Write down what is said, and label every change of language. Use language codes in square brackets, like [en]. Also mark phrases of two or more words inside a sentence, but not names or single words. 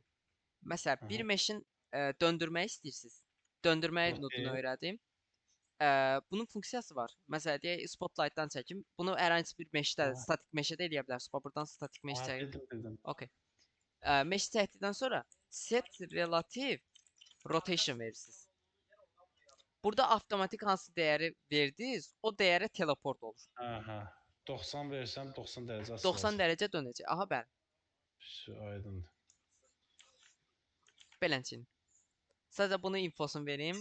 [az] Məsələn, bir Aha. meşin döndürmək istəyirsiniz. Döndürmək nodunu Okay. öyrədim. Bunun funksiyası var. Məsələn, deyək spotlight'dan çəkim. Bunu hər hansı bir meşdə, Hə, statik meşədə eləyə bilərsiniz. Bax, buradan statik meş hə, çəkib. bildim. Okay. Mesh çəkdikdən sonra [en] set relative rotation [az] verirsiniz. Burada avtomatik hansı dəyəri verdiniz, o dəyərə teleport olur. Hə. 90 versəm 90 dərəcə 90 açılacaq. dərəcə dönəcək. Aha, bəli. Aydındır. Beləncə. Sadəcə bunu infosunu verim.